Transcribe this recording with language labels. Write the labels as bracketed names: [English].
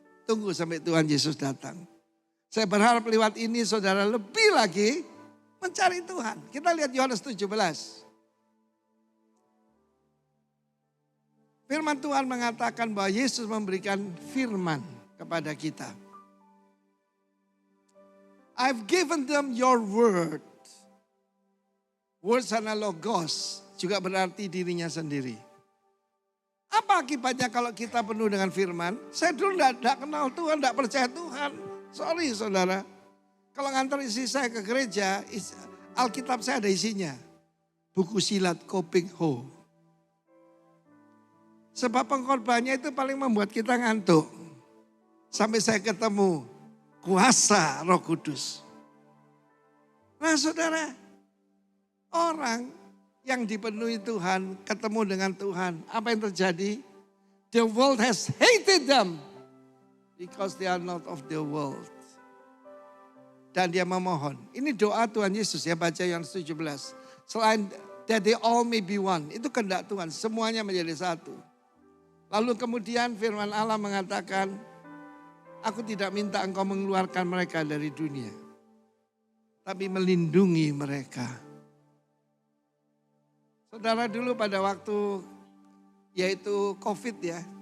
[Indonesian] Tunggu sampai Tuhan Yesus datang. Saya berharap lewat ini saudara lebih lagi mencari Tuhan. Kita lihat Yohanes 17. Firman Tuhan mengatakan bahwa Yesus memberikan firman kepada kita. [English] I've given them your word. [Indonesian] Word sana logos juga berarti dirinya sendiri. Apa akibatnya kalau kita penuh dengan firman? Saya dulu tidak kenal Tuhan, tidak percaya Tuhan. Sorry saudara. Kalau ngantar istri saya ke gereja, Alkitab saya ada isinya. Buku silat Koping Ho. Sebab pengkhotbahnya itu paling membuat kita ngantuk. Sampai saya ketemu kuasa Roh Kudus. Nah saudara, orang yang dipenuhi Tuhan, ketemu dengan Tuhan. Apa yang terjadi? [English] The world has hated them. Because they are not of the world. [Indonesian] Dan dia memohon. Ini doa Tuhan Yesus ya, baca Yohanes 17. Selain [English] that they all may be one. [Indonesian] Itu kehendak Tuhan, semuanya menjadi satu. Lalu kemudian firman Allah mengatakan, aku tidak minta engkau mengeluarkan mereka dari dunia. Tapi melindungi mereka. Saudara dulu pada waktu yaitu COVID ya.